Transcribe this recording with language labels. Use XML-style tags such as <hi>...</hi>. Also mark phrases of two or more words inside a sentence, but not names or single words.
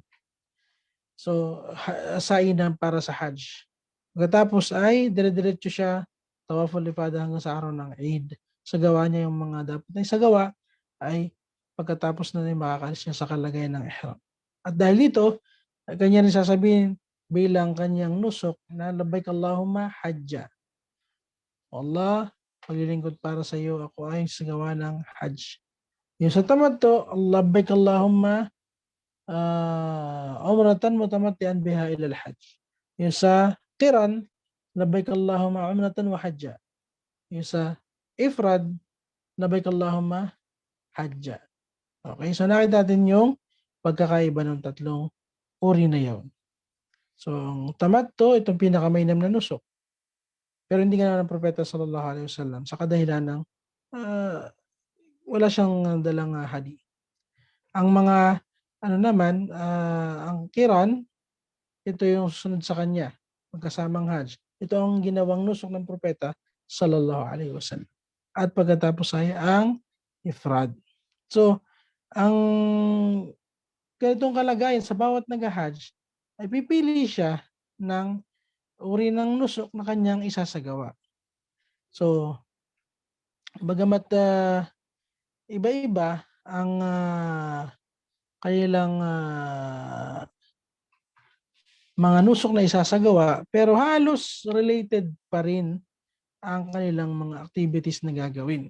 <tl>So, sa'i na para sa hajj. Pagkatapos ay dire-diretso siya</tl> <ar>طواف الإفاضة</ar> <tl>hanggang sa araw ng Eid. Sagawa niya yung mga dapat na isagawa ay pagkatapos na makakaalis niya sa kalagayan ng ihram. At dahil dito, kanya rin sasabihin bilang kanyang nusuk na</tl> <ar>لبيك اللهم حجا.</ar> <tl>Allah, paglilingkod para sa iyo, ako ay sagawa ng Hajj. Yung sa tamattu,</tl> <ar>لبيك اللهم عمرة متمتعا بها إلى الحج.</ar> <tl>Yung sa qiran,</tl> <ar>لبيك اللهم عمرة وحجا.</ar> <tl>Yung sa ifrad,</tl> <ar>لبيك اللهم حجا.</ar> <tl>Okay, so nakita natin yung pagkakaiba ng tatlong uri na yun. So, ang tamattu, itong pinakamainam na nusok. Pero hindi nga ng propeta</tl> <ar>صلى الله عليه وسلم</ar> <tl>sa kadahilan ng ah, wala siyang dalang hadi. Ang mga ano naman, ang kiran, ito yung sunod sa kanya, magkasamang Hajj. Ito ang ginawang nusok ng propeta</tl> <ar>صلى الله عليه وسلم.</ar> <tl>At pagkatapos ay ang ifrad. So, ang ganitong kalagayan sa bawat nag-Hajj ay pipili siya ng uri ng nusok na kanyang isasagawa. So, bagamat iba-iba ang kanilang mga nusok na isasagawa, pero halos related pa rin ang kanilang mga activities na gagawin.</tl>